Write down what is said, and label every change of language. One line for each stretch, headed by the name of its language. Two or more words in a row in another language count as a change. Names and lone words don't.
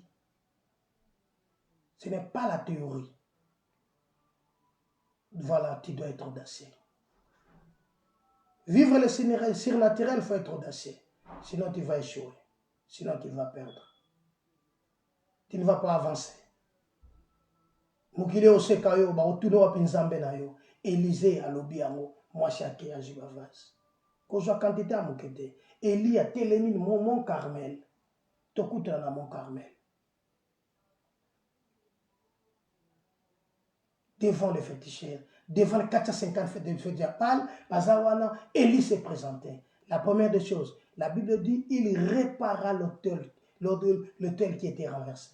French: Ce n'est pas la théorie. Voilà, tu dois être audacieux. Vivre le surnaturel, il faut être audacieux. Sinon, tu vas échouer. Sinon, tu vas perdre. Tu ne vas pas avancer.
Lingala: Mukile osekayo ba otuno wa pinzambe na yo. Élisée alobi yango mwasi ake ya jibavasi. Kozwa quantité ya mukete. Eli a telemi mon Carmel. Tokutana na mon Carmel.
French: Devant les féticheurs, devant les 450 féticheurs, Bazawana, Élie s'est présenté. La première des choses, la Bible dit, il répara l'autel qui était renversé.